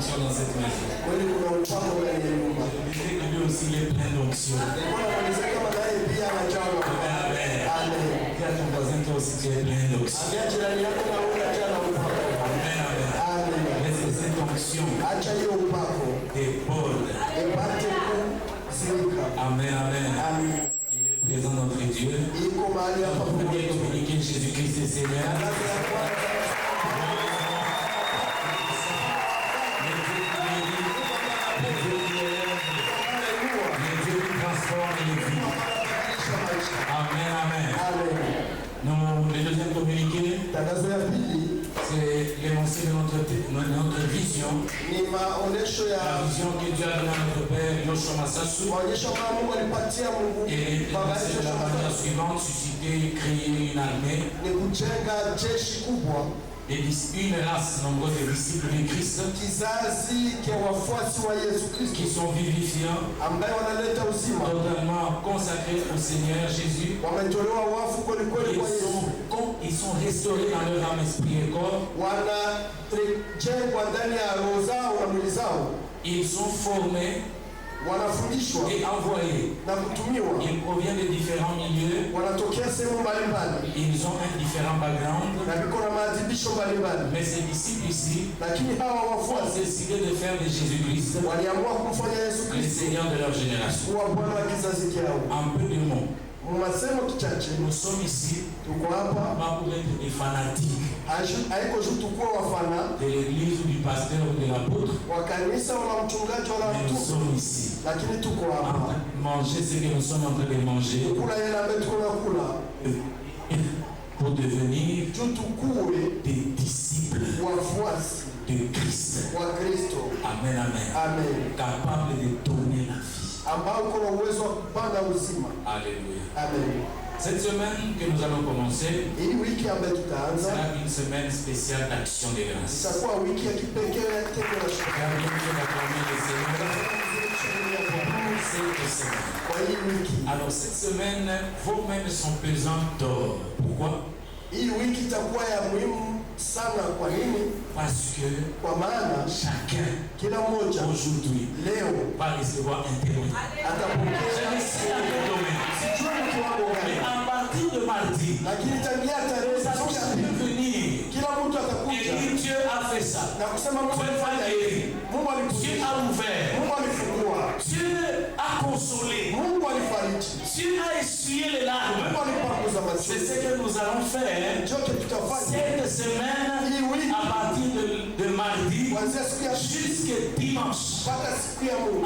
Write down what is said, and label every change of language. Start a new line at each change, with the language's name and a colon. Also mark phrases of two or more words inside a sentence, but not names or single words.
French: dans cette maison.
Swahili: Kweli kuna upako ndani ya nyumba.
French: Je disais que lui aussi il est plein d'onction.
Swahili: Bwana anaweza kama naye pia anajaa. Amen. Amen.
French: Dis à ton voisin, toi aussi tu es plein d'onction.
Swahili: Ambia jirani yako na wewe unajaa na upako. Amen, amen. Amen.
French: Laisse cette onction
Swahili: Acha hiyo upako.
French: déborde.
Swahili: Ipate kuzilika. Amen, amen. Amen.
French: Il est présent notre Dieu.
Swahili: Iko mahali hapa
French: On peut bien
Swahili: pamoja.
French: communiquer Jésus-Christ est Seigneur.
Swahili: Kazi ya kwanza
French: Les Dieu qui transforme les vies.
Swahili: kubadilisha maisha. Amen, amen. Amen.
French: Le deuxième communiqué,
Swahili: Tangazo ya pili
French: c'est l'énoncé de notre vision.
Swahili: ni maonesho
French: La
Swahili: ya
French: vision que Dieu a donnée à notre Père, Yoshua Massasu.
Swahili: maonyesho ambayo Mungu alipatia Mungu
French: Et
Swahili: baba
French: c'est
Swahili: yetu
French: de la manière suivante, susciter, créer une armée,
Swahili: ni kujenga jeshi kubwa,
French: une race nombreuse de disciples de Christ
Swahili: kizazi cha wafuasi wa Yesu
French: qui
Swahili: Kristo
French: sont vivifiants,
Swahili: ambaye wanaleta uzima,
French: totalement consacrés au Seigneur Jésus.
Swahili: wametolewa wafu kwelikweli kwa Yesu,
French: Ils sont restaurés dans leur âme, esprit et corps.
Swahili: wanajengwa ndani ya roho zao na mwili zao,
French: Ils sont formés
Swahili: wanafundishwa
French: et envoyés.
Swahili: na kutumiwa,
French: Ils proviennent de différents milieux.
Swahili: wanatokea sehemu mbalimbali
French: Ils ont un différent background.
Swahili: na viko na maadhibisho mbalimbali,
French: Mais ces disciples ici
Swahili: lakini hawa
French: ont
Swahili: wafuasi
French: décidé de faire de Jésus-Christ
Swahili: waliamua kumfanya Yesu
French: le
Swahili: Kristo
French: Seigneur de leur génération.
Swahili: kuwa Bwana wa kizazi chao.
French: En peu de mots,
Swahili: Masemo kichache
French: nous sommes ici
Swahili: tuko hapa,
French: pas pour être des fanatiques
Swahili: haiko juu tukuwa wafana
French: de l'église ou du pasteur ou de l'apôtre,
Swahili: wa kanisa wala mchungaji wala
French: mais nous
Swahili: mtu,
French: sommes ici
Swahili: lakini tuko
French: en
Swahili: hapa
French: train de manger ce que nous sommes en train de manger
Swahili: kula yale ambayo tuko nakula
French: pour devenir
Swahili: juu tukuwe
French: des disciples
Swahili: wafuasi
French: de Christ.
Swahili: wa Kristo. Amen, amen. Amen.
French: Capables de donner la vie.
Swahili: Ambao uko na uwezo wa kupanda uzima.
French: Alléluia. Amen. Cette semaine que nous allons commencer
Swahili: Hii wiki ambayo tutaanza
French: sera une semaine spéciale d'action de grâce.
Swahili: itakuwa wiki ya kipekee ya tendo la shukrani.
French: Car Dieu nous a acclamé le Seigneur pour cette semaine.
Swahili: Kwa hii wiki,
French: Alors cette semaine, vos mains sont pesantes d'or. Pourquoi?
Swahili: hii wiki itakuwa ya muhimu sana. Kwa nini?
French: Parce que
Swahili: Kwa maana
French: chacun
Swahili: kila mmoja
French: aujourd'hui
Swahili: leo
French: va recevoir un témoignage.
Swahili: atapokea
French: C'est un domaine.
Swahili: sijui ni kiwango
French: Mais
Swahili: gani,
French: à partir de mardi,
Swahili: lakini tangia tarehe
French: nous allons
Swahili: za
French: chacun venir
Swahili: kila mtu
French: et
Swahili: atakuja
French: dire Dieu a fait ça.
Swahili: na kusema Mungu
French: Dieu a
Swahili: alifanya hivi,
French: guéri.
Swahili: Mungu
French: Dieu
Swahili: alifundisha,
French: a ouvert.
Swahili: Mungu alifungua,
French: Dieu a consolé.
Swahili: Mungu alifariji,
French: Dieu a essuyé les larmes.
Swahili: Mungu alipanguza
French: C'est ce
Swahili: machozi.
French: que nous allons faire
Swahili: Ndio tutafanya
French: cette semaine à partir de mardi
Swahili: kuanzia siku ya
French: jusqu'à dimanche.
Swahili: mpaka siku ya Mungu.